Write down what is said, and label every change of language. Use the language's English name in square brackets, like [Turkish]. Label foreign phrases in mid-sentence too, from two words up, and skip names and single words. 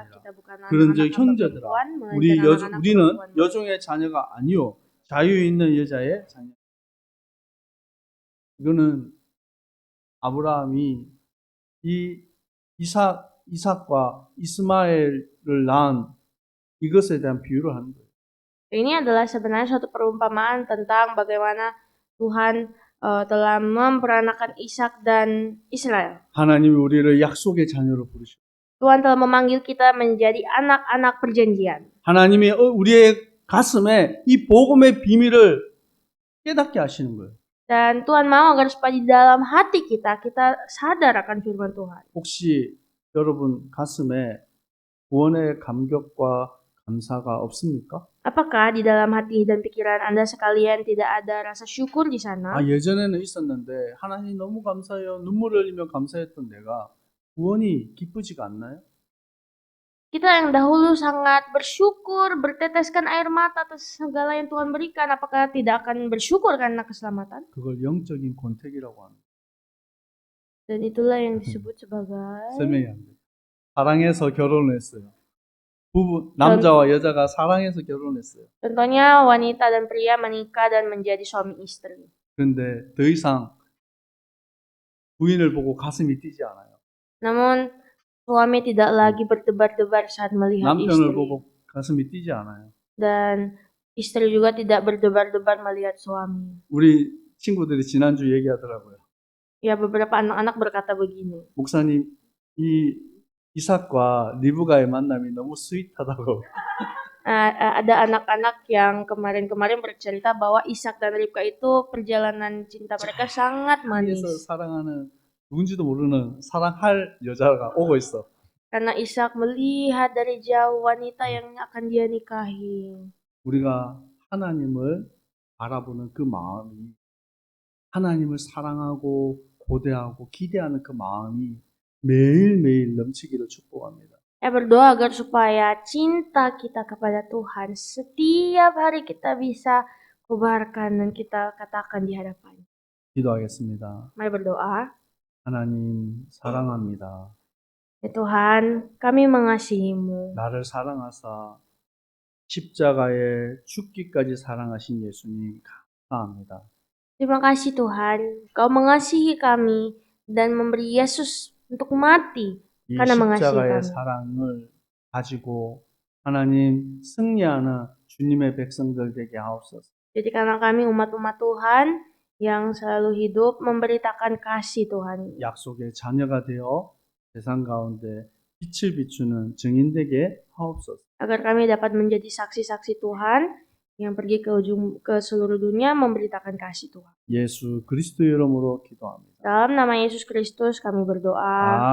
[Korean] 그런즉 형제들아, 우리는 여종의 자녀가 아니요 자유 있는 여자의 자녀. 이거는 아브라함이 이 이삭과 이스마엘을 낳은 이것에 대한 비유를 하는 거예요. [Indonesian] Ini adalah sebenarnya suatu perumpamaan tentang bagaimana Tuhan telah memperanakan Ishak dan Israel. [Korean] 하나님이 우리를 약속의 자녀로 부르셨어요. [Indonesian] Tuhan telah memanggil kita menjadi anak-anak perjanjian. [Korean] 하나님이 우리의 가슴에 이 복음의 비밀을 깨닫게 하시는 거예요. [Indonesian] Dan Tuhan mau agar supaya di dalam hati kita sadar akan firman Tuhan. [Korean] 혹시 여러분 가슴에 구원의 감격과 감사가 없습니까? [Indonesian] Apakah di dalam hati dan pikiran Anda sekalian tidak ada rasa syukur di sana? [Korean] 예전에는 있었는데 하나님 너무 감사해요. 눈물을 흘리며 감사했던 내가 구원이 기쁘지가 않나요? [Indonesian] Kita yang dahulu sangat bersyukur, berteteskan air mata atas segala yang Tuhan berikan, apakah tidak akan bersyukur karena keselamatan? [Korean] 그걸 영적인 권태기라고 합니다. [Indonesian] Dan itulah yang disebut sebagai [Korean] 설명이 안 돼요. 사랑해서 결혼을 했어요. 남자와 여자가 사랑해서 결혼했어요. [Indonesian] contohnya wanita dan pria menikah dan menjadi suami istri. [Korean] 그런데 더 이상 부인을 보고 가슴이 뛰지 않아요. [Indonesian] Namun suami tidak lagi berdebar-debar saat melihat [Korean] 남편을 [Indonesian] istri. [Korean] 보고 가슴이 뛰지 않아요. [Indonesian] Dan istri juga tidak berdebar-debar melihat suami. [Korean] 우리 친구들이 지난주 얘기하더라고요. [Indonesian] Ya, beberapa anak-anak berkata begini. [Korean] 목사님, 이 이삭과 리브가의 만남이 너무 스윗하다고. [Indonesian] Ada anak-anak yang kemarin-kemarin bercerita bahwa Ishak dan Ribka itu perjalanan cinta mereka sangat manis. [Korean] 그래서 사랑하는 누군지도 모르는 사랑할 여자가 오고 있어. [Indonesian] Karena Ishak melihat dari jauh wanita yang akan dia nikahi. [Korean] 우리가 하나님을 바라보는 그 마음이 하나님을 사랑하고 고대하고 기대하는 그 마음이 매일매일 넘치기를 축복합니다. [Indonesian] Saya berdoa agar supaya cinta kita kepada Tuhan setiap hari kita bisa kobarkan dan kita katakan di hadapan. [Korean] 기도하겠습니다. [Indonesian] Mari berdoa. [Korean] 하나님 사랑합니다. [Indonesian] Ya Tuhan, kami mengasihi-Mu. [Korean] 나를 사랑하사 십자가에 죽기까지 사랑하신 예수님 감사합니다. [Indonesian] Terima kasih Tuhan, Kau mengasihi kami dan memberi Yesus untuk mati [Korean] 이 [Indonesian] karena mengasihi [Korean] 십자가의 [Indonesian] kami. [Korean] 사랑을 가지고 하나님 승리하는 주님의 백성들 되게 하옵소서. [Indonesian] Jadikanlah kami umat-umat Tuhan yang selalu hidup memberitakan kasih Tuhan. [Korean] 약속의 자녀가 되어 세상 가운데 빛을 비추는 증인 되게 하옵소서. [Indonesian] Agar kami dapat menjadi saksi-saksi Tuhan yang pergi ke seluruh dunia memberitakan kasih Tuhan. [Korean] 예수 그리스도 이름으로 기도합니다. [Indonesian] Dalam nama Yesus Kristus kami berdoa.